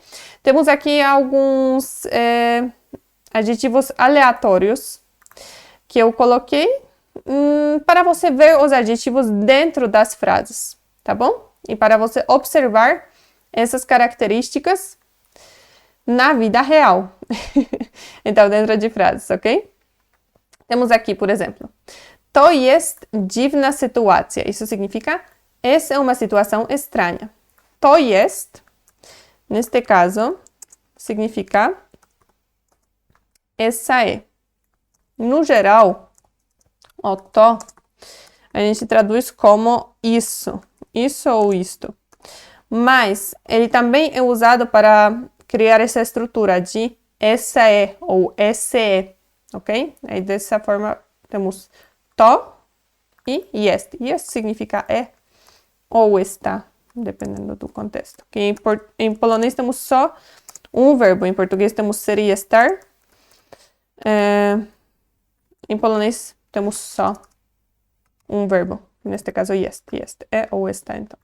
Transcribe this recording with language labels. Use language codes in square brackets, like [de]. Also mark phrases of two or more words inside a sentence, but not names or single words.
[pt] Temos aqui alguns adjetivos aleatórios que eu coloquei para você ver os adjetivos dentro das frases, tá bom? E para você observar essas características na vida real. Então, dentro de frases, ok? Temos aqui, por exemplo, [pl] to jest dziwna sytuacja. [pt] Isso significa, essa é uma situação estranha. [pl] To jest, [pt] neste caso, significa essa é. No geral, o to, a gente traduz como isso ou isto. Mas ele também é usado para criar essa estrutura de essa é ou esse é, ok? Aí dessa forma temos to e jest. Jest significa é ou está, dependendo do contexto. Okay? Em polonês temos só um verbo, em português temos ser e estar. Em polonês temos só um verbo, neste caso jest, é ou está, então.